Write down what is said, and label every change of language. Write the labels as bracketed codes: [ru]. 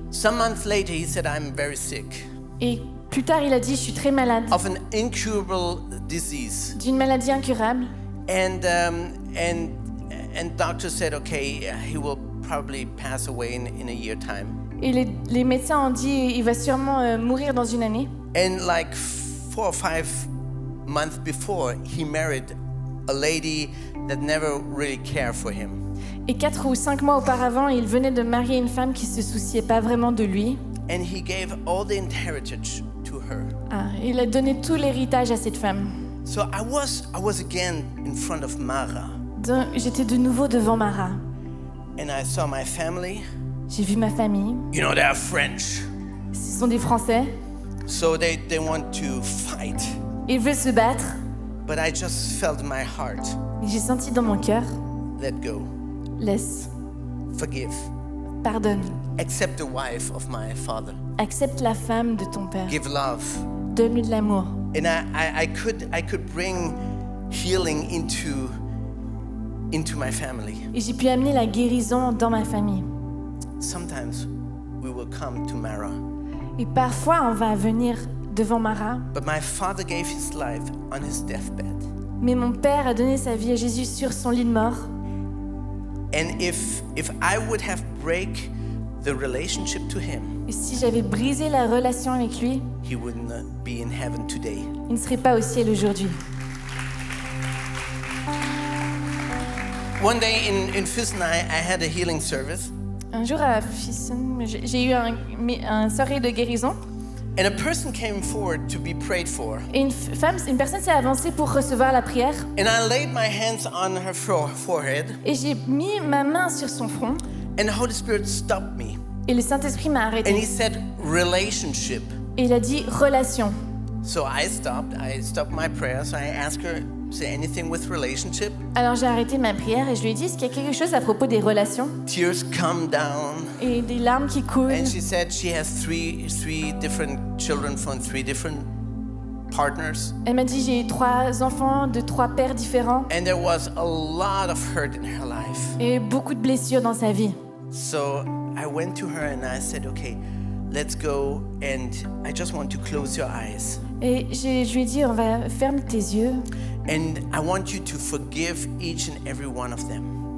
[en] Some months later, he said, I'm very sick [fr] Et plus tard, il a dit, je suis très malade, [en] of an incurable disease. [fr] d'une maladie incurable. [en] And doctor said, okay, he will probably pass away in a year time. [fr] Et les médecins ont dit, il va sûrement mourir dans une année. [en] And like 4 or 5 months before, he married a lady that never really cared for him. [fr] Et 4 ou 5 mois auparavant, il venait de marier une femme qui se souciait pas vraiment de lui. [en] And he gave all the inheritance to her. [fr] Il a donné tout l'héritage à cette femme. [en] So I was again in front of Mara, [fr] Donc, j'étais de nouveau devant Mara. [en] and I saw my family. [fr] J'ai vu ma famille. [en] You know, they are French, [fr] Ce sont des Français. [en] so they want to fight. [fr] Ils veulent se battre. [en] But I just felt in my heart, [fr] Et j'ai senti dans mon cœur, [en] let go, [fr] laisse, [en] forgive, [fr] pardonne, [en] accept the wife of my father, [fr] accepte la femme de ton père. [en] give love. [fr] Donne-lui de l'amour. [en] And I could bring healing into my family. [fr] Et j'ai pu amener la guérison dans ma famille. [en] Sometimes we will come to Mara, [fr] Et parfois, on va venir devant Mara. [en] But my father gave his life on his deathbed. [fr] Mais mon père a donné sa vie à Jésus sur son lit de mort. [en] And if I would have break the relationship to him, [fr] Et si j'avais brisé la relation avec lui, [en] he would not be in heaven today. [fr] il ne serait pas au ciel aujourd'hui. [en] One day in Füssen, I had a healing service, [fr] Un jour à Füssen, j'ai eu un soirée de guérison. [en] and a person came forward to be prayed for. [fr] Et une personne s'est avancée pour recevoir la prière. [en] And I laid my hands on her forehead, [fr] Et j'ai mis ma main sur son front. [en] and the Holy Spirit stopped me. [fr] Et le Saint-Esprit m'a [en] And he [fr] arrêté. [en] said, relationship. [fr] Et il a dit relation. [en] So I stopped my prayer. So I asked her, say anything with relationship. [fr] Alors j'ai arrêté ma prière et je lui ai dit, est-ce qu'il y a quelque chose à propos des relations? [en] Tears come down. [fr] Et des larmes qui coulent. [en] And she said she has three different children from 3 different partners. [fr] Elle m'a dit, j'ai 3 enfants de 3 pères différents. [en] And there was a lot of hurt in her life. [fr] Et beaucoup de blessures dans sa vie. [en] So I went to her and I said, okay, let's go. And I just want to close your eyes. [fr] Et je lui ai dit, on va fermer tes yeux. [en] And I want you to forgive each and every one of them.